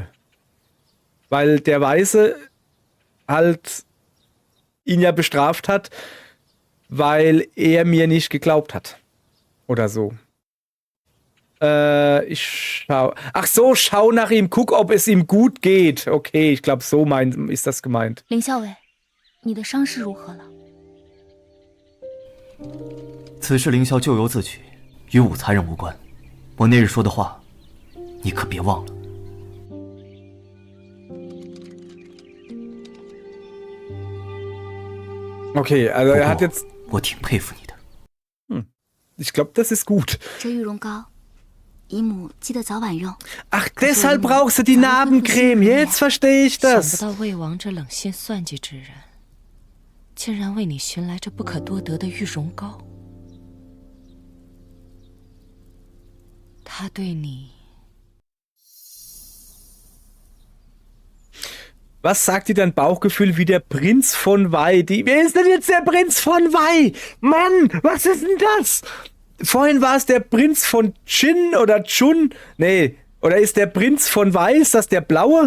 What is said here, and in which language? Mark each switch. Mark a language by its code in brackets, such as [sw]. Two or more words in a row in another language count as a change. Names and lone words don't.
[de] Weil der Weise halt ihn ja bestraft hat, weil er mir nicht geglaubt hat. Oder so. Ich schau. Ach so, schau nach ihm, guck, ob es ihm gut geht. Okay, ich glaube, so ist das gemeint. [zh] 凌校尉，你的伤势如何了？此事凌霄咎由自取，与武才人无关。我那日说的话，你可别忘了。 [de] Okay, also er hat jetzt. [zh] 我挺佩服你的。 [de] Ich glaube, das ist gut. [zh] 这玉容膏，姨母记得早晚用。 [de] Ach, deshalb brauchst du die Narbencreme. Jetzt verstehe ich [zh] 想 [de] das. [zh] 不到魏王这冷心算计之人，竟然为你寻来这不可多得的玉容膏。他对你， [de] Was sagt dir dein Bauchgefühl wie der Prinz von Wei? Wer ist denn jetzt der Prinz von Wei? Mann, was ist denn das? Vorhin war es der Prinz von Jin oder Chun. Nee, oder ist der Prinz von Wei, ist das der Blaue?